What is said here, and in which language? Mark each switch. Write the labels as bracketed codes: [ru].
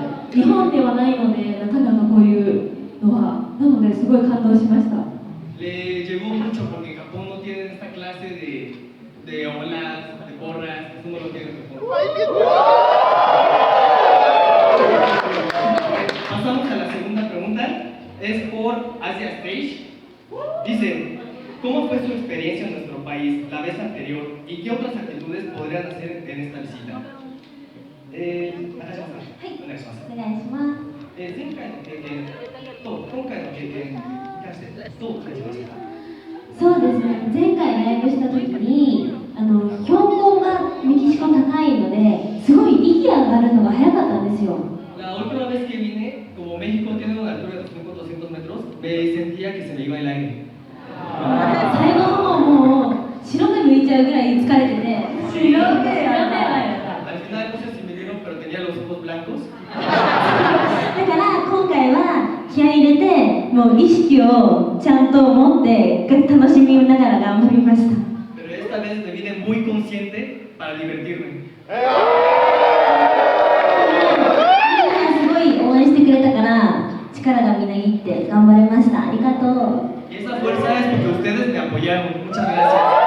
[ja] 日本ではないので、なかなかこういうのは、なのですごい感動しました。 [es] Le llegó mucho porque en Japón no tienen esta clase de olas, de porras, eso no lo tienen en Japón. Pasamos a la segunda pregunta, es por Asia Stage. Dicen, ¿cómo fue su experiencia en nuestro país la vez anterior y qué otras actitudes podrían hacer en esta visita? [ja] お願いします。お願いします。前回の経験と今回の経験に関してどう感じましたか？そうですね、前回ライブした時に標高がメキシコ高いのですごい息が上がるのが早かったんですよ。 [es] La última vez que vine, como México tiene una altura de 200 metros, me sentía que se me iba el aire. [ja] 最後の方もう白目向いちゃうぐらい疲れてて、白目 [es] Al final no sé si me vieron, pero tenía los ojos blancos. [ja] だから今回は気合い入れて、もう意識をちゃんと持って楽しみながら頑張りました。 [es] Pero esta vez me vine muy consciente para divertirme. [ja] すごい応援してくれたから力がみなぎって頑張れました。ありがとう。 [es] Y esa fuerza es porque ustedes me apoyaron. Muchas gracias.